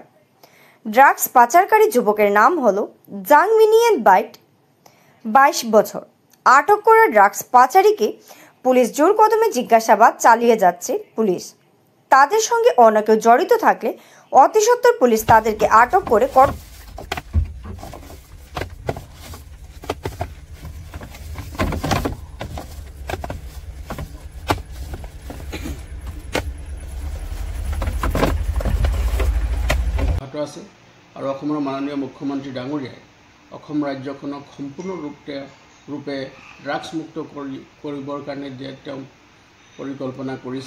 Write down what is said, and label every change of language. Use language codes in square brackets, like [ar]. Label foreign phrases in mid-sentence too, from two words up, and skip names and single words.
[bn] ড্রাগস পাচারকারী যুবকের নাম হলো জাংমিনিয়েন বাইট, 22 বছর। আটক করা ড্রাগস পাচারীকে পুলিশ জোর কদমে জিজ্ঞাসাবাদ চালিয়ে যাচ্ছে পুলিশ। তাদের সঙ্গে অন্য কেউ জড়িত থাকলে অতি সত্বর পুলিশ তাদেরকে আটক করে [as] আছে আৰু অসমৰ মাননীয় মুখ্যমন্ত্ৰী ডাঙৰীয়াই অসম ৰাজ্যখনক সম্পূৰ্ণ ৰূপে ড্ৰাগছ মুক্ত কৰিবৰ কাৰণে তেওঁ পৰিকল্পনা কৰিছে।